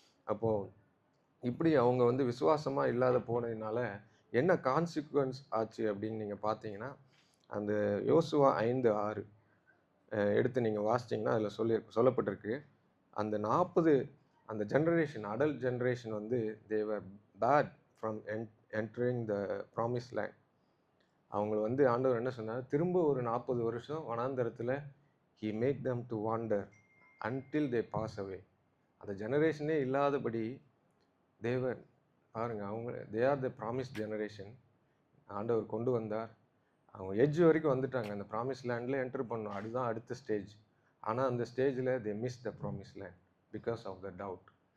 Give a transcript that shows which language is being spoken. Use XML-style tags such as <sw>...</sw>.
<ta>அப்போது இப்படி அவங்க விசுவாசமாக இல்லாத போனதுனால என்ன கான்சிக்வன்ஸ் ஆச்சு அப்படின்னு நீங்கள் பார்த்தீங்கன்னா, அந்த யோசுவா 5:6 எடுத்து நீங்கள் வாசிச்சிங்கன்னா அதில் சொல்லப்பட்டிருக்கு, அந்த 40 அந்த generation, adult generation</ta> <en>They were barred from entering the promise land.</en> <ta>அவங்கள ஆண்டவர் என்ன சொன்னார், திரும்ப ஒரு 40 வருஷம் வனாந்தரத்தில்</ta> <en>he make them to wander until they pass away.</en> <ta>அந்த ஜெனரேஷனே இல்லாதபடி தேவன் பாருங்கள்,</ta> <en>they are the promised generation.</en> <ta>ஆண்டவர் கொண்டு வந்தார், அவங்க எட்ஜ் வரைக்கும் வந்துட்டாங்க, அந்த ப்ராமிஸ் லேண்டில் என்டர் பண்ணோம், அதுதான் அடுத்த ஸ்டேஜ். ஆனால் அந்த ஸ்டேஜில்</ta> <en>They miss the promise land because of the doubt.</en>